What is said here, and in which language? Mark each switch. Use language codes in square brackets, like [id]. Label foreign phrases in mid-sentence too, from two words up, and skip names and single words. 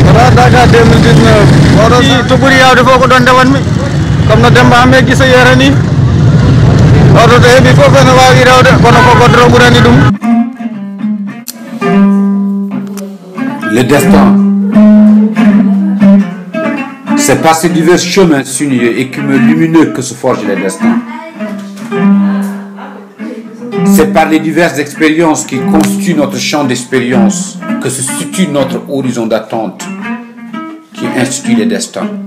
[ff] Dakar 2019 oɗo si togori yawde fof ko ɗon ndewanmi comme no Demba Hamé Guissé yerani oɗo to heeɓi fof ene wawi rewde kono ko goddoro ɓurani ɗum. [fr] Le destin, c'est par ces divers chemins sinueux et lumineux que se forgent les destins. C'est par les diverses expériences qui constituent notre champ d'expérience que se situe notre horizon d'attente qui institue les destins.